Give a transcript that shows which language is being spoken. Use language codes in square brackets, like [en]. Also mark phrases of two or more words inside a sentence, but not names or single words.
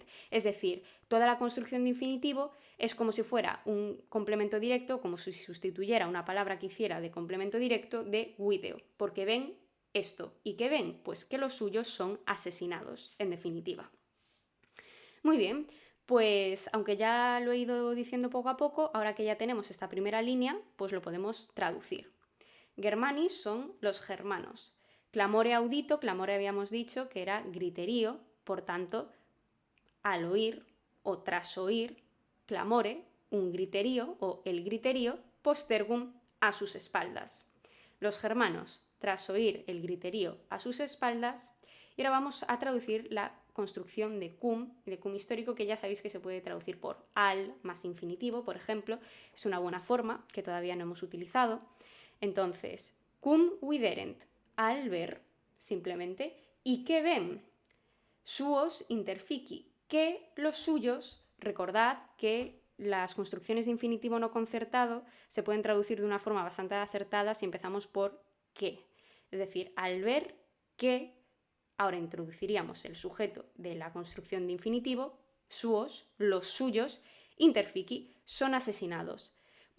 [es] Es decir, toda la construcción de infinitivo es como si fuera un complemento directo, como si sustituyera una palabra que hiciera de complemento directo de video, porque ven esto. ¿Y qué ven? Pues que los suyos son asesinados, en definitiva. Muy bien, pues aunque ya lo he ido diciendo poco a poco, ahora que ya tenemos esta primera línea, pues lo podemos traducir. Germani son los germanos. [la] Clamore audito, [es] clamore habíamos dicho que era griterío, por tanto, al oír o tras oír, clamore, un griterío o el griterío, postergum, a sus espaldas. Los germanos, tras oír el griterío a sus espaldas, y ahora vamos a traducir la construcción de cum histórico, que ya sabéis que se puede traducir por al más infinitivo, por ejemplo, es una buena forma que todavía no hemos utilizado. Entonces, [la] cum viderent, [es] al ver, simplemente, ¿y qué ven? [la] Suos interfici, [es] que los suyos, recordad que las construcciones de infinitivo no concertado se pueden traducir de una forma bastante acertada si empezamos por que. Es decir, al ver que, ahora introduciríamos el sujeto de la construcción de infinitivo, suos, los suyos, interfici, son asesinados.